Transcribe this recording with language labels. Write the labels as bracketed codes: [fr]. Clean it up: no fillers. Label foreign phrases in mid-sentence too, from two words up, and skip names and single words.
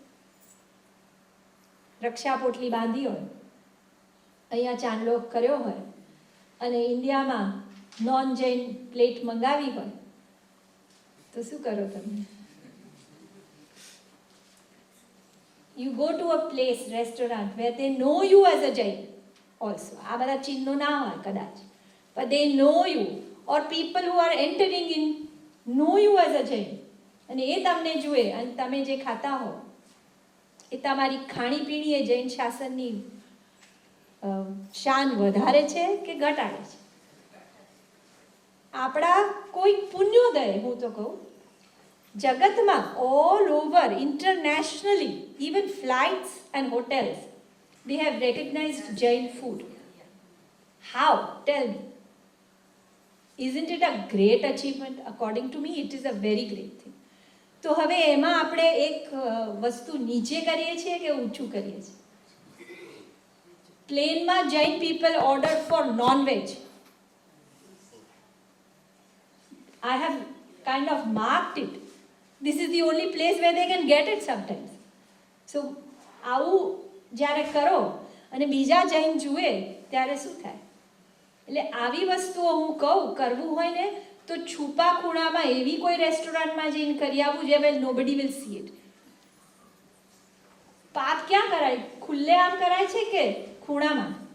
[gu] રક્ષા પોટલી બાંધી હોય, અહીંયા ચાંદલો કર્યો હોય અને ઇન્ડિયામાં [en] non Jain plate [gu] મંગાવી હોય તો શું કરો તમે? [en] you go to a place, restaurant, where they know you as a Jain also. [gu] આ બધા ચિહ્નો ના હોય કદાચ, [en] but they know you, or people who are entering in know you as a Jain, [gu] અને એ તમને જુએ અને તમે જે ખાતા હો એ તમારી ખાણીપીણી એ જૈન શાસનની શાન વધારે છે કે ઘટાડે છે? આપણા કોઈ પુણ્યોદય, હું તો કહું, જગતમાં [en] all over internationally, even flights and hotels, they have recognized Jain food. How? Tell me. Isn't it a great achievement? According to me, it is a very great thing. [gu] તો હવે એમાં આપણે એક વસ્તુ નીચે કરીએ છીએ કે ઊંચું કરીએ છીએ? [en] plane-માં Jain people order for non-veg. I have kind of marked it. This is the only place where they can get it sometimes. [gu] So આવું જ્યારે કરો અને બીજા જૈન જુએ ત્યારે શું થાય? એટલે આવી વસ્તુઓ હું કહું, કરવું હોય ને તો છુપા ખૂણામાં એવી કોઈ રેસ્ટોરન્ટમાં જઈને કરી આવવું જે [en] well nobody will see it. [gu] પાપ ક્યાં કરાય? ખુલ્લે આમ કરાય છે કે ખૂણામાં?